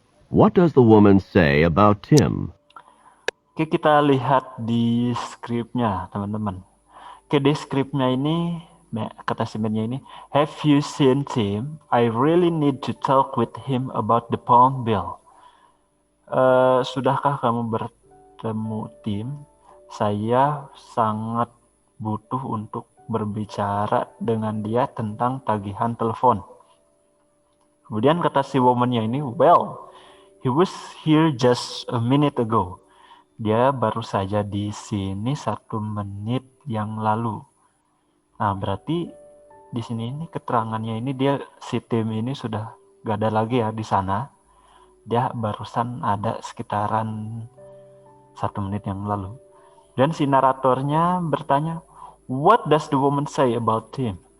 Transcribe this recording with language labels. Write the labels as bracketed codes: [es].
[en] What does the woman say about Tim? [id] Oke, kita lihat di skripnya teman-teman. Oke, di skripnya ini, kata si man-nya ini, [en] have you seen Tim? I really need to talk with him about the phone bill. [id] Sudahkah kamu bertemu Tim? Saya sangat butuh untuk berbicara dengan dia tentang tagihan telepon. Kemudian kata si woman-nya ini, [en] well, he was here just a minute ago. [id] Dia baru saja di sini 1 menit yang lalu. Nah, berarti di sini ini keterangannya ini si Tim ini sudah gak ada lagi ya di sana. Dia barusan ada sekitaran 1 menit yang lalu. Dan si naratornya bertanya, [en] what does the woman say about Tim?